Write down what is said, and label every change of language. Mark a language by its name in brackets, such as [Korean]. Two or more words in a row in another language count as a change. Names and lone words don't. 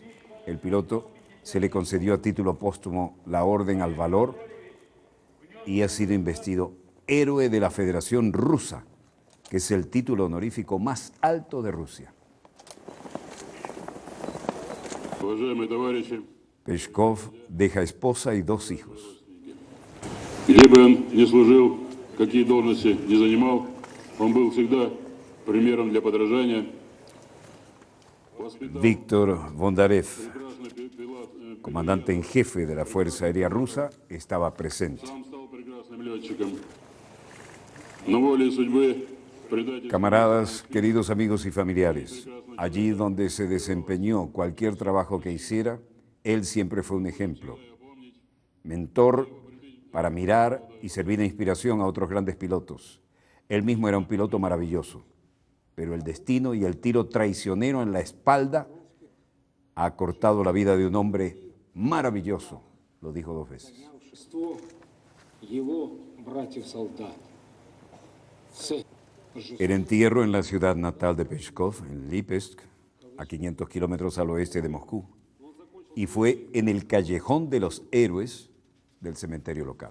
[Spanish] El piloto se le concedió a título póstumo la Orden al Valor y ha sido investido Héroe de la Federación Rusa, que es el título honorífico más alto de Rusia. [Russian] Уважаемые товарищи, [Spanish] Peshkov deja esposa y 2 hijos. [Russian] где бы он ни служил, какие должности ни занимал, он был всегда примером для подражания. Воспитал [Spanish] Víctor Bondarev, [Russian] прекрасный пилот, [Spanish] comandante en jefe de la Fuerza Aérea Rusa, estaba presente. [Russian] сам стал прекрасным летчиком. Но волей судьбы предатель [Spanish] Camaradas, queridos amigos y familiares, allí donde se desempeñó cualquier trabajo que hiciera, él siempre fue un ejemplo, mentor para mirar y servir de inspiración a otros grandes pilotos. Él mismo era un piloto maravilloso, pero el destino y el tiro traicionero en la espalda ha cortado la vida de un hombre maravilloso, lo dijo 2 veces. [Russian] Его братьев-солдат. [Spanish] El entierro en la ciudad natal de Peshkov, en Lipetsk, a 500 kilómetros al oeste de Moscú, y fue en el Callejón de los Héroes del cementerio local.